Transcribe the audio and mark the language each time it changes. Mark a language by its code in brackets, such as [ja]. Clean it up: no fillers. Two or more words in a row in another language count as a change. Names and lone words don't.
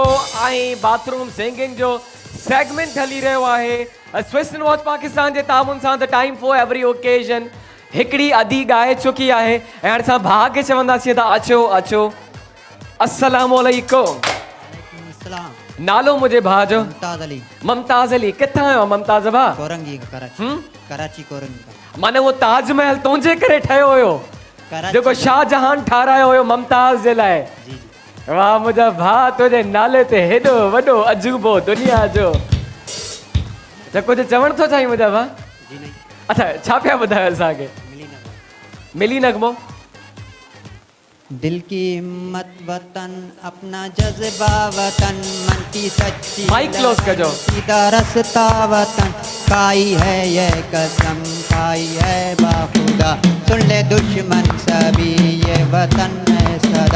[sd] ऐं [en] bathroom singing [sd] जो सेगमेंट हली रहियो आहे स्विस एंड वॉच पाकिस्तान जे तामुन सां। [en] the time for every occasion. [sd] हिकिड़ी अदी ॻाए चुकी आहे ऐं हाणे असां भाउ खे चवंदासीं त अचो अचो। अस्सलाम वालेकुम। नालो मुंहिंजे भाउ जो? मुमताज अली। मुमताज अली। किथां आयो मुमताज भाउ? [ur] کورنگی کا کراچی۔ کراچی کورنگی کا. [sd] माने वो ताजमहल तुंहिंजे करे ठहियो हुयो जेको शाहजहान ठारायो हुयो मुमताज जे लाइ? जी जी। वाह मुंहिंजा भाउ, तुंहिंजे नाले ते हेॾो वॾो अजूबो दुनिया जो। त कुझु चवण थो चाहीं मुंहिंजा भाउ? [ur] جی نہیں. [sd] अच्छा छा पिया ॿुधायो असांखे? मिली नगमो। [ur] دل کی ہمت وطن، اپنا جذبہ وطن، من کی سچی مائیک کلوز کر جاؤ. سیدھا راستہ وطن، کھائی ہے یہ قسم، کھائی ہے باخدا، سن لے دشمن سبھی یہ وطن ہے سدا.